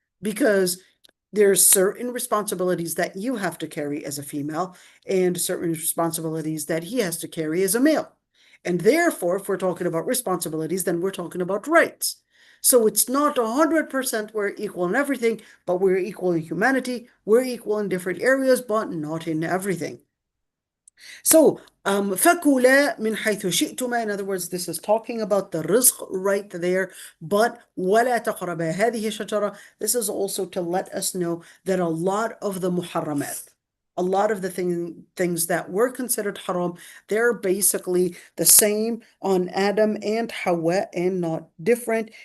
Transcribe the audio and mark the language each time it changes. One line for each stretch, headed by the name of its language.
English: Because there's certain responsibilities that you have to carry as a female, and certain responsibilities that he has to carry as a male. And therefore, if we're talking about responsibilities, then we're talking about rights. So it's not 100% we're equal in everything, but we're equal in humanity. We're equal in different areas, but not in everything.
Arabic: So, فَكُلَا مِنْ حَيْثُ شِئْتُمَا.
English: In other words, this is talking about the rizq right there, but
Arabic: وَلَا تَقْرَبَا هَذِهِ الشَّجَرَةِ.
English: This is also to let us know that a lot of the muharramat, a lot of the things that were considered haram, they're basically the same on Adam and Hawa and not different.